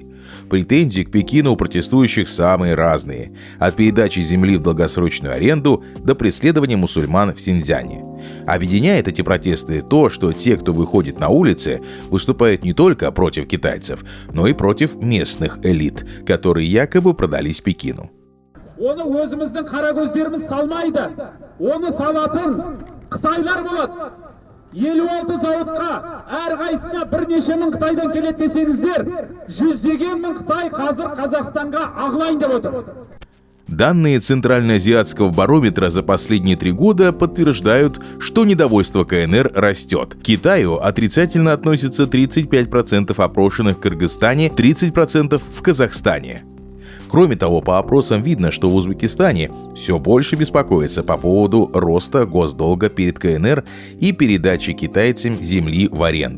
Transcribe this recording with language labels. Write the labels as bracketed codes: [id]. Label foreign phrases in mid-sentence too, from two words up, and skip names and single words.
[ru] Претензии к Пекину у протестующих самые разные – от передачи земли в долгосрочную аренду до преследования мусульман в Синьцзяне. Объединяет эти протесты то, что те, кто выходит на улицы, выступают не только против китайцев, но и против местных элит, которые якобы продались Пекину. [kk] Оны өзіміздің қара көздеріміз салмайды. Оны салатын Қытайлар болады. 56 зауытқа әрқайсысына бірнеше мың Қытайдан келеді десеңіздер, жүздеген мың Қытай қазір Қазақстанға ағылайын деп отыр. [ru] Данные Центральноазиатского барометра за последние 3 года подтверждают, что недовольство КНР растет. К Китаю отрицательно относятся 35% опрошенных в Кыргызстане, 30% в Казахстане. Кроме того, по опросам видно, что в Узбекистане все больше беспокоится по поводу роста госдолга перед КНР и передачи китайцам земли в аренду.